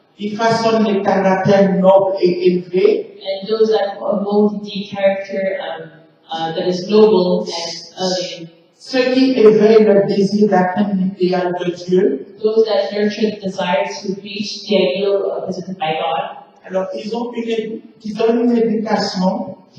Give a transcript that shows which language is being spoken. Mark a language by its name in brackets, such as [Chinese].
[French] Ils façonnent les caractères nobles et élevés. [English] And those that mold the character that is noble and [French] Ceux qui éveillent le désir d'atteindre l'idéal de Dieu. [English] those that nurture the desire to reach the ideal presented by God. [French] Alors, ils donnent une éducation